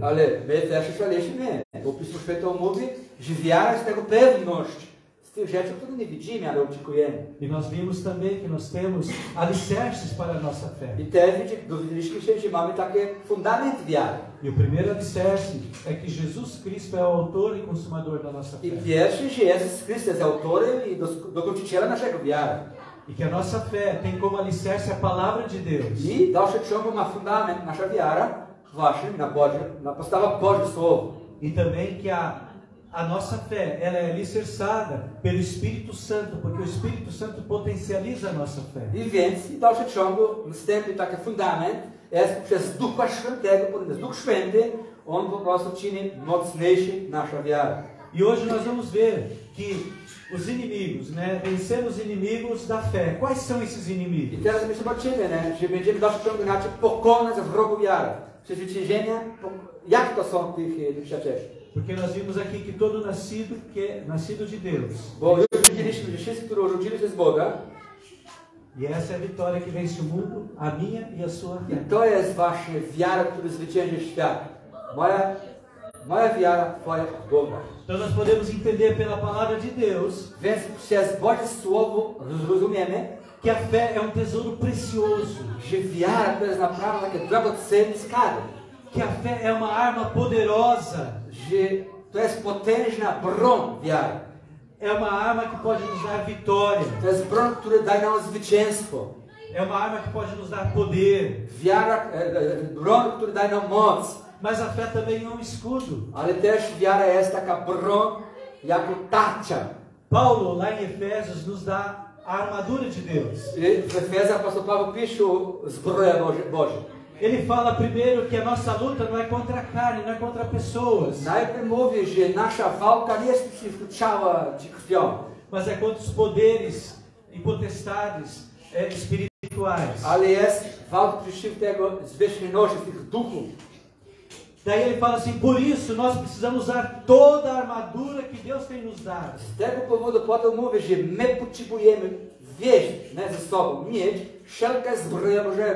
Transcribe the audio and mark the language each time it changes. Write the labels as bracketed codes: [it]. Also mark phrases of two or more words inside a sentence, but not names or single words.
[pl] Ale my też słyszeliśmy, bo Pismo Święte mówi, że wiara jest tego pewność z tych rzeczy, które nie widzimy, ale oczekujemy. [pt] E nós vimos também que nós temos alicerces para a nossa fé. [pl] I też dowiedzieliśmy się, że mamy taki fundament wiary. [pt] E o primeiro alicerce é que Jesus Cristo é o autor e consumador da nossa [pl] I [pt] fé. [pl] pierwszy, że Jezus Chrystus jest autorem i dokończycielem naszego wiary. [pt] E que a nossa fé tem como alicerce a palavra de Deus. [pl] I dalszy ciągu ma fundament nasza wiara właśnie na podstawie Bożego Słowa. [pt] E também que a nossa fé ela é alicerçada pelo Espírito Santo, porque o Espírito Santo potencializa a nossa fé. [pl] I więc w dalszym ciągu następny taki fundament jest przez Ducha Świętego, ponieważ Duch Święty, on po prostu czyni mocniejszy nasza wiara. [pt] E hoje nós vamos ver que os inimigos, né, vencer os inimigos da fé. Quais são esses [pl] I [pt] inimigos? [pl] teraz my zobaczymy, że będziemy w dalszym ciągu inaczej pokonać wrogów wiary. Przezwyciężenia, jak to są tych nieprzyjacieli. [pt] Porque nós vimos aqui que todo nascido de Deus. [pl] Bo już widzieliśmy, że wszyscy, którzy urodzili się z Boga, [pt] E essa é a vitória que vence o mundo, a minha e a sua [pl] i [pt] fé. [pl] to jest właśnie wiara, która zwycięży świat. Moja wiara, twoja w Boga. [pt] Então nós podemos entender pela palavra de Deus [pl] Więc przez Boże Słowo zrozumiemy, [pt] que a fé é um tesouro precioso, [pl] że wiara to jest naprawdę taki drogocenny skarb. [pt] que a fé é uma arma poderosa, [pl] Że to jest potężna broń wiary. [pt] é uma arma que pode nos dar vitória, [pl] To jest broń, która daje nam zwycięstwo. [pt] é uma arma que pode nos dar poder. [pl] Wiara, broń, która daje nam moc. [pt] Mas a fé também é um escudo. [pl] Ale też wiara jest taka broń, jako tarcza. [pt] Paulo, lá em Efésios, nos dá a armadura de Deus. [pl] I w Efezach apostoł Paweł pisze zbroję Bożą. [pt] Ele fala primeiro que a nossa luta não é contra a carne, não é contra pessoas, [pl] Najpierw mówi, że nasza walka nie jest przeciwko ciała czy krwią, [pt] mas é contra os poderes e potestades espirituais. [pl] ale jest walka przeciwko tego zwierzchności, tych duchów. [pt] Daí ele fala assim, por isso nós precisamos usar toda a armadura que Deus tem nos dado. [pl] Z tego powodu Paweł mówi, że my potrzebujemy wieść ze sobą, mieć wszelką zbroję Bożego,